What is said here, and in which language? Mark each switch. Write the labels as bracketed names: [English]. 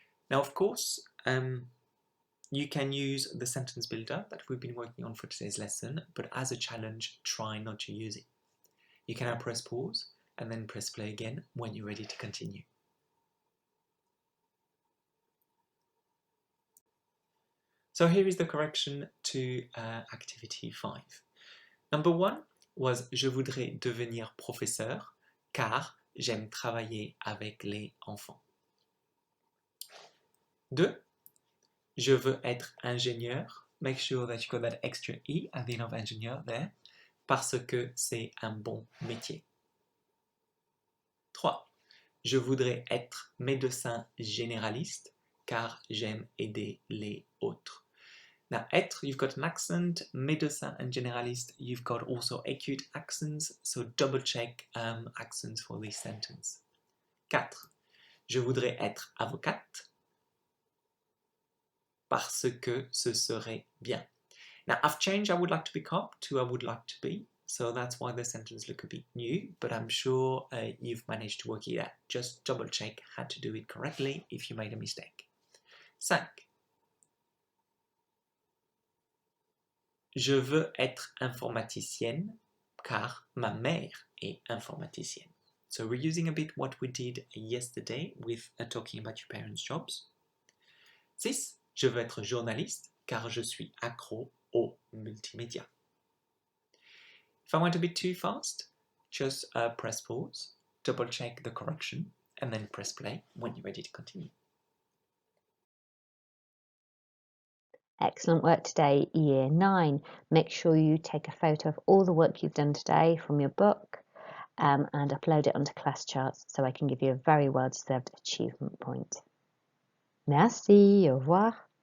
[English] Now, of course, you can use the sentence builder that we've been working on for today's lesson, but as a challenge, try not to use it. You can now press pause and then press play again when you're ready to continue. So here is the correction to activity 5. Number 1 was [French] je voudrais devenir professeur car j'aime travailler avec les enfants. 2. Je veux être ingénieur. [English] Make sure that you got that extra E at the end of ingénieur there. [French] Parce que c'est un bon métier. 3. Je voudrais être médecin généraliste car j'aime aider les autres. [English] Now, être, you've got an accent, médecin and généraliste, you've got also acute accents, so double check accents for this sentence. 4. [French] Je voudrais être avocate parce que ce serait bien. [English] Now, I've changed I would like to become to I would like to be, so that's why the sentence look a bit new, but I'm sure you've managed to work it out. Just double check how to do it correctly if you made a mistake. 5. [French] Je veux être informaticienne car ma mère est informaticienne. [English] So we're using a bit what we did yesterday with talking about your parents' jobs. 6. [French] Je veux être journaliste car je suis accro au multimédia. [English] If I went a bit too fast, just press pause, double check the correction, and then press play when you're ready to continue. Excellent work today, Year 9. Make sure you take a photo of all the work you've done today from your book and upload it onto class charts so I can give you a very well-deserved achievement point. [French] Merci, au revoir.